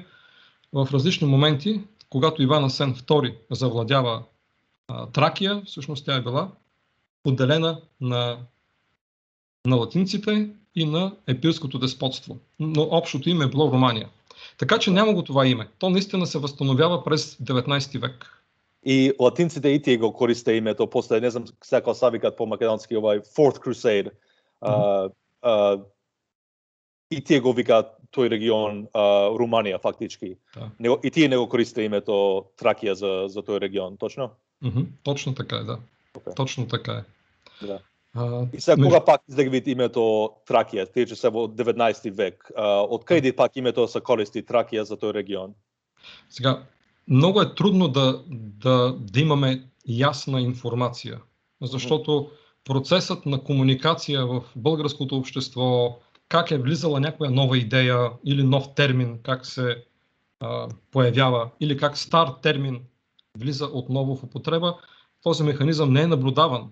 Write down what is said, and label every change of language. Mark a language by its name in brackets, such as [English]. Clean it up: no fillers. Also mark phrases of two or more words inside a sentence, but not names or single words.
[Bulgarian] В различни моменти, когато Иван Асен II завладява Тракия, всъщност тя е била отделена на латинците и на епирското деспотство. Но общото име е било Романия. Така че няма го това име. То наистина се възстановява през 19 век. [Macedonian] И латинците и тие го користе името, после не знам како се викат по македонски [English] Fourth Crusade. [Macedonian] И тие го викаат тој регион Руманија фактички. И тие не го користе името Тракија за тој регион, точно? [Bulgarian] Точно така е, да. Точно така е. [Macedonian] Да. И сега кога пак излеги името Тракија, тие че се во 19 век, од каде пак името се користи Тракија за тој регион? [Bulgarian] Сега, много е трудно да имаме ясна информация, защото процесът на комуникация в българското общество, как е влизала някоя нова идея или нов термин, как се появява, или как стар термин влиза отново в употреба, този механизъм не е наблюдаван.